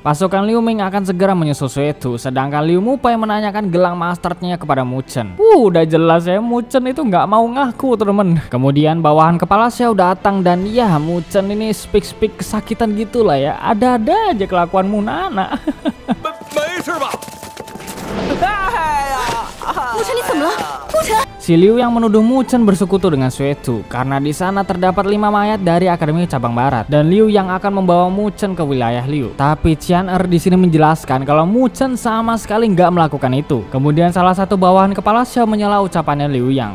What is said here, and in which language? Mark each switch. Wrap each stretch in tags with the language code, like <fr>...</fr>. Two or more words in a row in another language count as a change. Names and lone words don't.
<id>Pasukan Liu Ming akan segera menyusul Xue Tu, sedangkan Liu Mupai menanyakan gelang Masternya kepada Mu Chen. Udah jelas ya, Mu Chen itu nggak mau ngaku teman-teman. Kemudian bawahan kepala Xiao datang dan ya Mu Chen ini speak kesakitan gitulah ya. Ada-ada aja kelakuanmu Nana.</id> <zh>没事吧？ Mu Chen 你怎么了？ Mu Chen，</zh> <id>Si Liu yang menuduh Mu Chen bersekutu dengan Xue Tu karena di sana terdapat 5 mayat dari Akademi Cabang Barat dan Liu yang akan membawa Mu Chen ke wilayah Liu. Tapi Qian di sini menjelaskan kalau Mu Chen sama sekali nggak melakukan itu. Kemudian salah satu bawahan kepala Xiao menyela ucapannya Liu Yang.</id>